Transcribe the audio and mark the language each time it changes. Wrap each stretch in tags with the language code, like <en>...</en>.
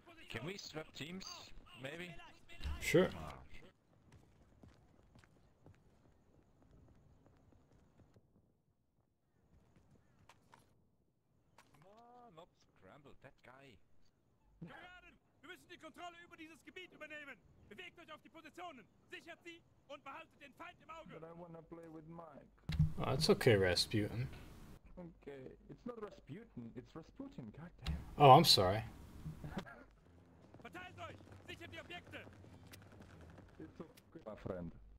<en>Can we swap teams? Maybe? Sure. No, not scramble, that guy.</en> <de>Kameraden, wir müssen die Kontrolle über dieses Gebiet übernehmen. Bewegt euch auf die Positionen, sichert sie und behaltet den Feind im Auge.</de> <en>But I wanna play with Mike. Oh, that's okay, Rasputin. Okay, it's not Rasputin, it's Rasputin, goddamn. Oh, I'm sorry.</en> <de>Verteilt euch! Sichert die Objekte!</de> <en>It's okay, my friend.</en>